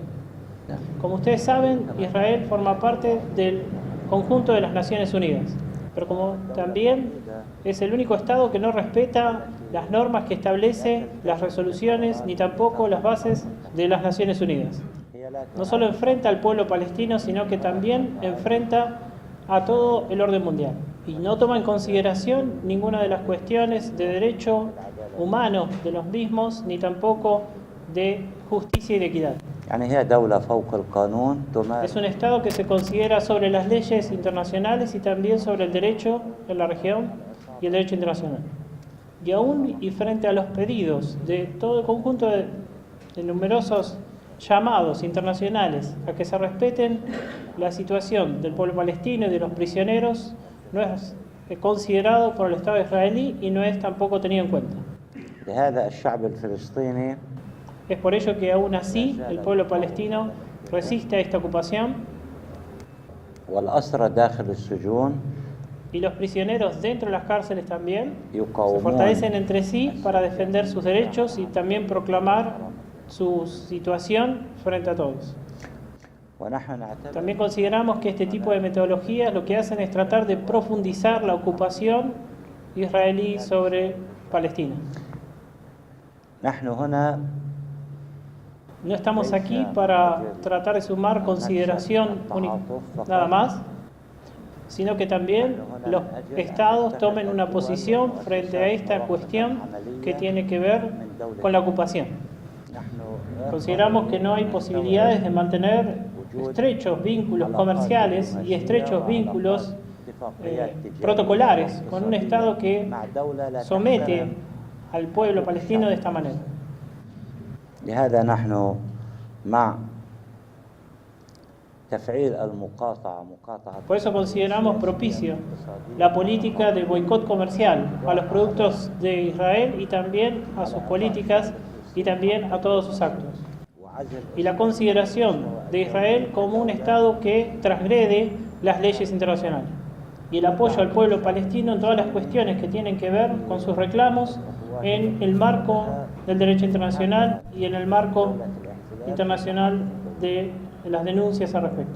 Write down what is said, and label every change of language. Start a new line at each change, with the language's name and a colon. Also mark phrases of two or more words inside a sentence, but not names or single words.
Spanish: Como ustedes saben, Israel forma parte del conjunto de las Naciones Unidas, pero como también es el único Estado que no respeta las normas que establece las resoluciones ni tampoco las bases de las Naciones Unidas. No solo enfrenta al pueblo palestino, sino que también enfrenta a todo el orden mundial. Y no toma en consideración ninguna de las cuestiones de derecho humano de los mismos, ni tampoco de justicia y de equidad.
Arabic: يعني هي دولة فوق القانون
Spanish: Es un Estado que se considera sobre las leyes internacionales y también sobre el derecho en la región y el derecho internacional. Y aún y frente a los pedidos de todo el conjunto de numerosos llamados internacionales a que se respeten la situación del pueblo palestino y de los prisioneros, no es considerado por el Estado israelí y no es tampoco tenido en cuenta.
Arabic: لهذا الشعب الفلسطيني
Spanish: Es por ello que aún así el pueblo palestino resiste a esta ocupación
Arabic: والأسرى داخل السجون
Spanish: y los prisioneros dentro de las cárceles también se
Arabic: يقاومون
Spanish: fortalecen entre sí para defender sus derechos y también proclamar su situación frente a todos.
Arabic: ونحن نعتبر
Spanish: También consideramos que este tipo de metodologías lo que hacen es tratar de profundizar la ocupación israelí sobre Palestina.
Arabic: نحن هنا
Spanish: No estamos aquí para tratar de sumar consideración nada más, sino que también los estados tomen una posición frente a esta cuestión que tiene que ver con la ocupación. Consideramos que no hay posibilidades de mantener estrechos vínculos comerciales y estrechos vínculos protocolares con un estado que somete al pueblo palestino de esta manera.
Arabic: لهذا نحن مع تفعيل المقاطعة
Spanish: Por eso consideramos propicio la política del boicot comercial a los productos de Israel y también a sus políticas y también a todos sus actos. Y la consideración de Israel como un Estado que transgrede las leyes internacionales y el apoyo al pueblo palestino en todas las cuestiones que tienen que ver con sus reclamos en el marco del derecho internacional y en el marco internacional de las denuncias al respecto.